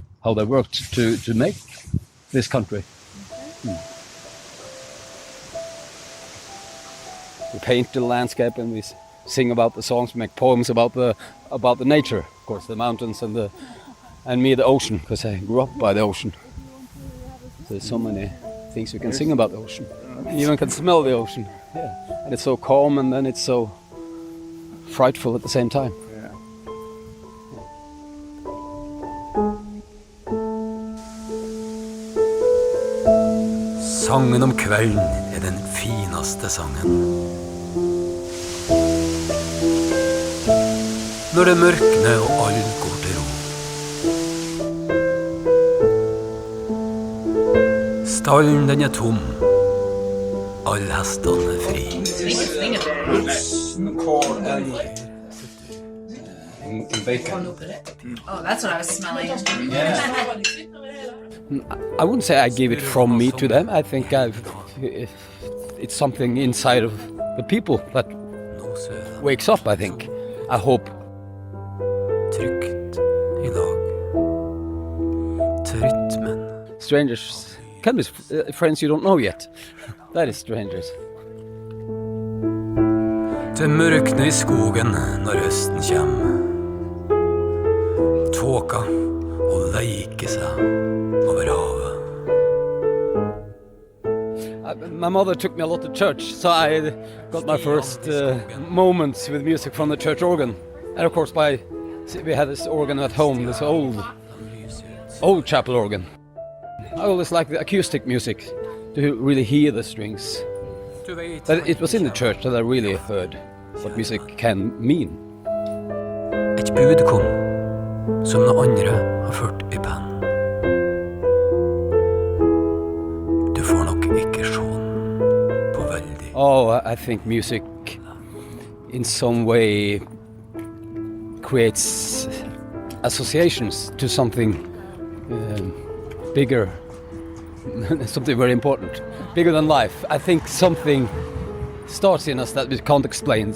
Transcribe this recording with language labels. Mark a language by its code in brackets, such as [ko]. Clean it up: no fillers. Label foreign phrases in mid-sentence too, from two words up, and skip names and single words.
[en] how they worked to make this country. We paint the landscape and we sing about the songs, we make poems about the nature, of course, the mountains and me, the ocean, because I grew up by the ocean. So there's so many things we can sing about the ocean. You even can smell the ocean. Yeah. And it's so calm and then it's so frightful at the same time. Yeah. [no] Sangen om kvelden den fineste sangen. Når det mørkner og alt går til ro. Stallen den tom, all hestene fri. [en] Corn and bacon. Oh, that's what I was smelling. I wouldn't say I gave it from me to them. I think it's something inside of the people that wakes up, I think. I hope. [no] Trygt I lag, til rytmen. [en] Strangers can be friends you don't know yet. That is strangers. [no] Det mørkner I skogen når høsten kjem. Tåka og leike seg over havet. [en] My mother took me a lot to church, so I got my first moments with music from the church organ. And of course, we had this organ at home, this old chapel organ. I always liked the acoustic music, to really hear the strings. But it was in the church that I really heard what music can mean. [no] Et bud kom, som noen andre har ført I penn. Du får nok ikke sjån på veldig. [en] Oh, I think music in some way creates associations to something bigger, something very important, bigger than life. I think something starts in us that we can't explain.